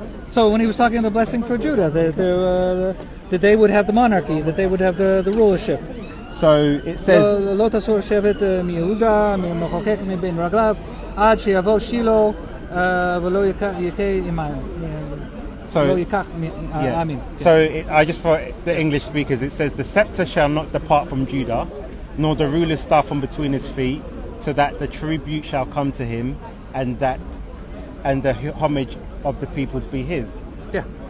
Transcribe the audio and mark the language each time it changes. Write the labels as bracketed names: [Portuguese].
[English] So when he was talking of the blessing for Judah, that they would have the monarchy, that they would have the rulership. So it says. [Hebrew] לא תסור שבט מיהודה, ממחוקק מבין רגליו, עד שיבוא שילה ולא יכה עמהם. [English] So, [Hebrew] לא ייקח עמים. [English] I just for the English speakers, it says, the scepter shall not depart from Judah, nor the ruler's staff from between his feet, so that the tribute shall come to him, and the homage of the peoples be his. Yeah.